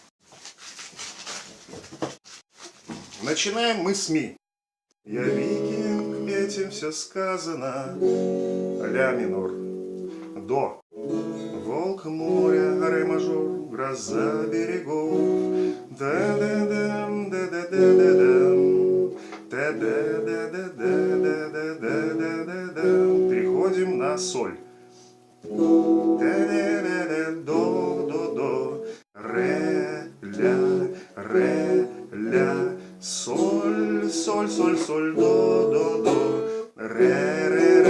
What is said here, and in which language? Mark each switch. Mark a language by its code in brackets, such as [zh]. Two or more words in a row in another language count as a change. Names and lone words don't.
[ru] Начинаем мы с ми. Я викинг, этим все сказано. Ля минор. До. Волк моря, ре мажор, гроза берегов. Да-да-дам, да-да-да-да-дам. Да-да-да-да-да-да-да-да-да-да. Переходим на соль. Да-да-да-да, до-до-до. Ре-ля, соль, соль, соль, соль, до-до-до. Ре-ре.